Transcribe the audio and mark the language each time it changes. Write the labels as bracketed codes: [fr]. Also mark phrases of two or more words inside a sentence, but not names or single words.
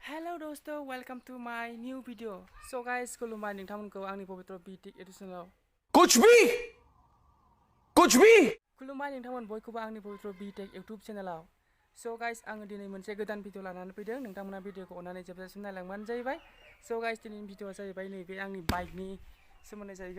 [en] Hello dosto, welcome to my new video. So guys, [brx] खुलुमबाय नोंथांमोनखौ आंनि पवित्र बीटेक एडिशनाव [hi] कुछ भी [brx] खुलुमबाय नोंथांमोन बयखौबो आंनि पवित्र बीटेक YouTube चेनेलाव. [en] So guys, [brx] आङो दिनै मोनसे गोदान भिडिअ लानानै फैदों. नोंथांमोना भिडिअखौ अननानै जोबजासिम नायलांबानो जाहैबाय. [en] So guys, [brx] दिनैनि भिडिअआ जाहैबाय नैबे आंनि बाइकनि सोमोन्दै जाहैगोन.